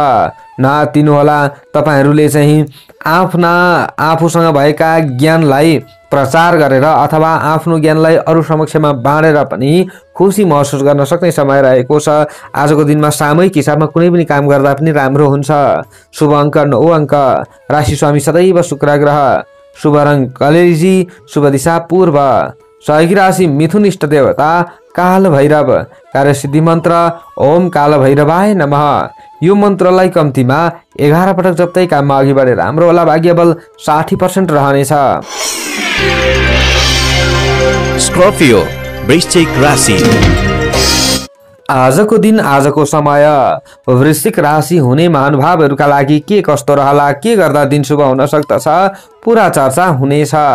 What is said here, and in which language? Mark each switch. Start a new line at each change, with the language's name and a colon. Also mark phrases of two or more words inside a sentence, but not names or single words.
Nepali: नतिनु होला तपाईहरुले चाहिँ आफूसँग भएका ज्ञानलाई प्रचार गरेर अथवा आफ्नो ज्ञानलाई अरु समक्षमा बाँडेर पनि खुशी महसुस गर्न सक्ने समय रहेको छ। आजको दिनमा सामूहिक हिसाबमा कुनै पनि काम गर्दा पनि राम्रो हुन्छ। शुभ अङ्क 9 अङ्क। राशि स्वामी सदैव शुक्र ग्रह। शुभ रङ कलेजी। शुभ दिशा पूर्व। सहयोगी राशि मिथुन। इष्ट देवता काल भैरव। कार्यसिद्धि मन्त्र
Sanskrit: ओम काल भैरवाय नमः।
Nepali: यो मन्त्रलाई कम्तीमा 11 पटक जप्दै काममा अघि बढे राम्रो होला। भाग्य बल 60% रहनेछ। स्कर्पियो वृश्चिक राशि। आजको दिन आजको समय वृश्चिक राशि हुने महानुभावहरूका लागि के कस्तो रहला, के गर्दा दिन शुभ हुन सक्दछ, पूरा चर्चा हुनेछ।